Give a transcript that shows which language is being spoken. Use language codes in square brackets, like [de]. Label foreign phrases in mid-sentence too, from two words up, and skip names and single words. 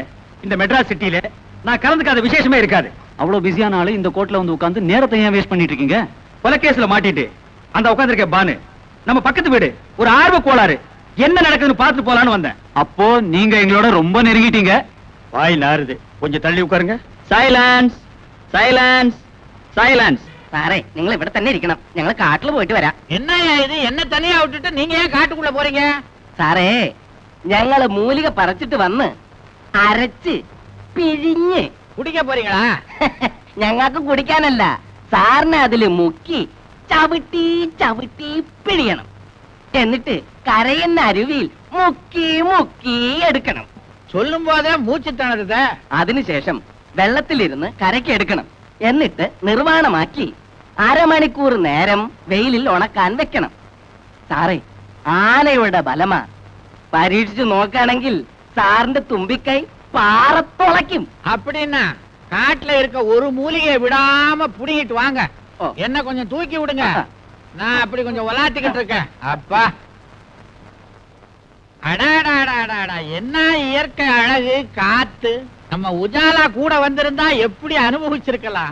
[ta] இந்த மெட்ராஸ் சிட்டில நான் கலந்துக்காத விசேஷமே இருக்காது. அவ்வளவு பிஸியான ஆளு இந்த கோர்ட்ல வந்து உட்கார்ந்து நேரத்தை ஏன் வேஸ்ட் பண்ணிட்டு இருக்கீங்க? கொலைகேஸ்ல மாட்டிட்டு அந்த உட்கார்ந்திருக்க பானு நம்ம பக்கத்து வீடு ஒரு ஆர்வ கோளாறு என்ன நடக்குதுன்னு பார்த்து போலான்னு வந்தேன். அப்போ நீங்க எங்களோட ரொம்ப நெருங்கிட்டீங்க. வாய் நாறுது, கொஞ்சம் தள்ளி உட்காருங்க. [en] silence silence silence. [ml] സാറേ നിങ്ങൾ ഇവിടെ തന്നെ ഇരിക്കണം, ഞങ്ങൾ കാട്ടിൽ പോയിട്ട് വരാം. [ta] என்னய்யா இது, என்ன தனியா விட்டுட்டு நீங்க ஏன் காட்டுக்குள்ள போறீங்க? [ml] സാറേ ഞങ്ങള് മൂലിക പറിച്ചിട്ട് വന്ന് അരച്ച് പിഴിഞ്ഞ് [ta] குடிக்க போறீங்களா? [ml] ഞങ്ങൾക്ക് കുടിക്കാനല്ല, സാറിനെ അതില് മുക്കി ചവിട്ടി ചവിട്ടി പിഴിയണം. എന്നിട്ട് കരയുന്ന അരുവിയിൽ മുക്കി മുക്കി എടുക്കണം. [ta] சொல்லும் போதே மூச்சு திணறுதே. [ml] അതിനുശേഷം വെള്ളത്തിലിരുന്ന് കരയ്ക്ക് എടുക്കണം. എന്നിട്ട് നിർവാണമാക്കി അരമണിക്കൂർ നേരം വെയിലിൽ ഉണക്കാൻ വെക്കണം. സാറേ ആനയുടെ ബലമാ, പരീക്ഷിച്ചു നോക്കുകയാണെങ്കിൽ സാറിന്റെ തുമ്പിക്കൈ പാറത്തുളയ്ക്കും. [ta] அப்படின்னா காட்டுல இருக்க ஒரு மூலிகையை விடாம புடிங்கிட்டு வாங்க. ஓ. என்ன கொஞ்சம் தூக்கி விடுங்க, ஆஹா. நான் அப்படி கொஞ்சம் விளாத்திக்கிட்டு இருக்கேன். அப்பா, அடாடாடாடாடா, என்ன இயற்கை அழகு, காத்து. நம்ம உஜாலா கூட வந்திருந்தா எப்படி அனுபவிச்சிருக்கலாம்.